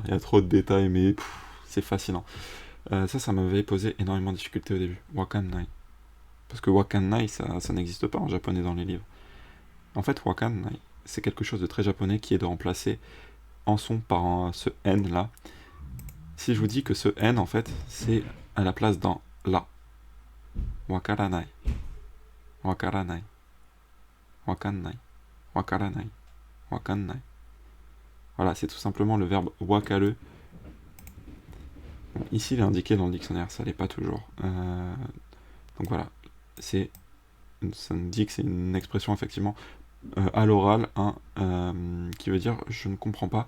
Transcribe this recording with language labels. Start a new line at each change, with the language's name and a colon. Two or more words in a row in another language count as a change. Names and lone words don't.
French: Il y a trop de détails, mais c'est fascinant. Ça m'avait posé énormément de difficultés au début. Wakanai. Parce que wakanai, ça n'existe pas en japonais dans les livres. En fait, wakanai, c'est quelque chose de très japonais qui est de remplacer en son par ce N là. Si je vous dis que ce N, en fait, c'est à la place d'un la.
Japanese: わからない。わからない. わかんない。わからない。わかんない.
French: Voilà, c'est tout simplement le verbe wakaru. Bon, ici, il est indiqué dans le dictionnaire, ça l'est pas toujours. Donc voilà, ça nous dit que c'est une expression effectivement à l'oral, qui veut dire je ne comprends pas.